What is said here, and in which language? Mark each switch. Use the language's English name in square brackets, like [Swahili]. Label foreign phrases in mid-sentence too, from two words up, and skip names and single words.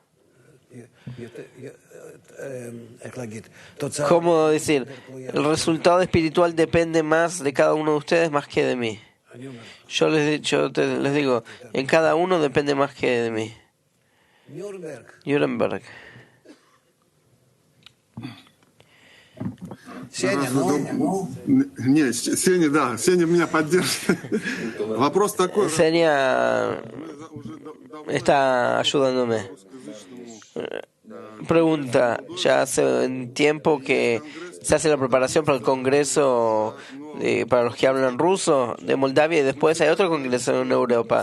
[Spanish] ¿Cómo decir? El resultado espiritual depende más de cada uno de ustedes más que de mí. Yo les digo, en cada uno depende más que de mí. Nuremberg. [Russian] Сеня меня поддержит. Вопрос такой. [Spanish] Senia está ayudándome. Pregunta, ya hace un tiempo que se hace la preparación para el Congreso para los que hablan ruso de Moldavia y después hay otro Congreso en Europa.